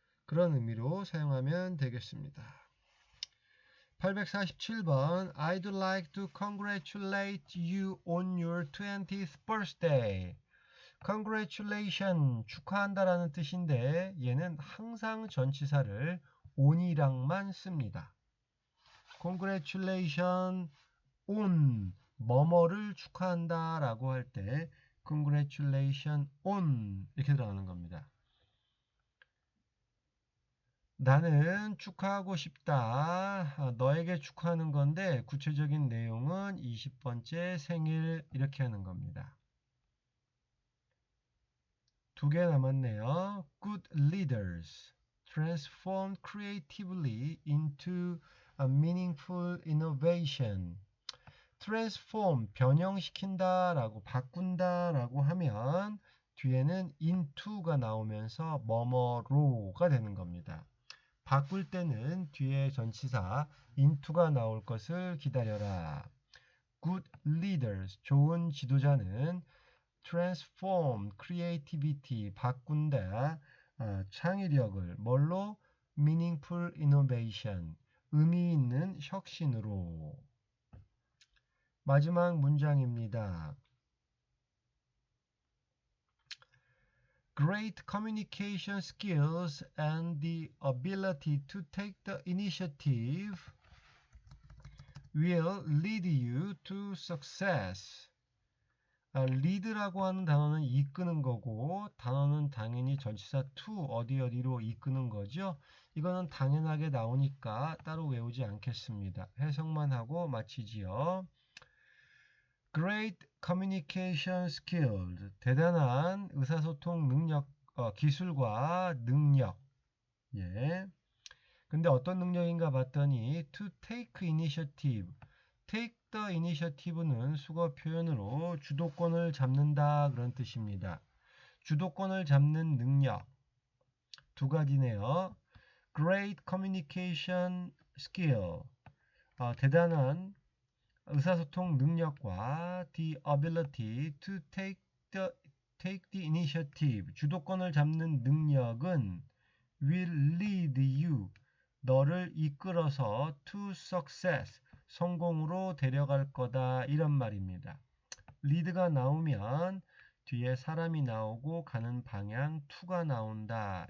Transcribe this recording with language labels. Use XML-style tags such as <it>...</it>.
<ko>그런 의미로 사용하면 되겠습니다.</ko> <en>847번 I'd like to congratulate you on your 20th birthday.</en> <ko>congratulation, 축하한다라는 뜻인데 얘는 항상 전치사를 on이랑만 씁니다. congratulation on, 뭐뭐를 축하한다라고 할 때 congratulation on 이렇게 들어가는 겁니다. 나는 축하하고 싶다. 너에게 축하하는 건데 구체적인 내용은 20번째 생일 이렇게 하는 겁니다. 2개 남았네요.</ko> <en>Good leaders transform creatively into a meaningful innovation.</en> <ko>transform, 변형시킨다라고 바꾼다라고 하면 뒤에는 into가 나오면서 뭐뭐로가 되는 겁니다. 바꿀 때는 뒤에 전치사 into가 나올 것을 기다려라. Good leaders, 좋은 지도자는 transform, creativity, 바꾼다, 창의력을 뭘로?</ko> <en>meaningful innovation,</en> <ko>의미 있는 혁신으로. 마지막 문장입니다.</ko> <en>Great communication skills and the ability to take the initiative will lead you to success.</en> <ko>lead라고 하는 단어는 이끄는 거고 단어는 당연히 전치사 to 어디로 이끄는 거죠. 이거는 당연하게 나오니까 따로 외우지 않겠습니다. 해석만 하고 마치지요.</ko> <en>Great communication skills.</en> <ko>대단한 의사소통 능력, 기술과 능력. 예. 근데 어떤 능력인가 봤더니</ko> <en>to take initiative. take the initiative</en> <ko>는 수거 표현으로 주도권을 잡는다 그런 뜻입니다. 주도권을 잡는 능력 두 가지네요.</ko> <en>Great communication skill.</en> <ko>대단한 의사소통 능력과</ko> <en>the ability to take the initiative.</en> <ko>주도권을 잡는 능력은</ko> <en>will lead you.</en> <ko>너를 이끌어서</ko> <en>to success.</en> <ko>성공으로 데려갈 거다. 이런 말입니다. lead가 나오면 뒤에 사람이 나오고 가는 방향 to가 나온다.</ko>